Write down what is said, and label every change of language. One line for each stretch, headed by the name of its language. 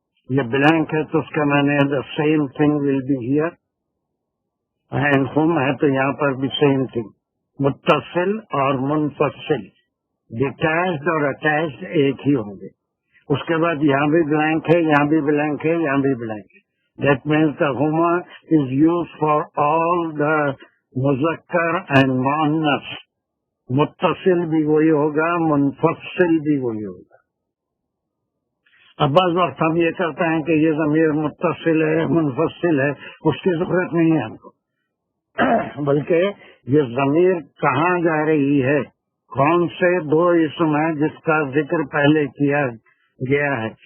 Urdu: یہ بلینک ہے تو اس کا میں نے
English: the same thing will be here, and
Urdu: ہم ہے تو یہاں پر بھی سیم تھنگ. متصل اور منفصل، ڈیٹیچڈ اور اٹیچڈ ایک ہی ہوں گے. اس کے بعد یہاں بھی بلینک ہے، یہاں بھی بلینک ہے، یہاں بھی بلینک ہے.
English: That means the ہوما is use for all the مذکر and مؤنث.
Urdu: متصل بھی وہی ہوگا، منفصل بھی وہی ہوگا. اب بعض وقت ہم یہ کرتے ہیں کہ یہ ضمیر متصل ہے، منفصل ہے، اس کی ضرورت نہیں ہے ہم کو، بلکہ یہ ضمیر کہاں جا رہی ہے، کون سے 2 اسم ہیں جس کا ذکر پہلے کیا گیا ہے.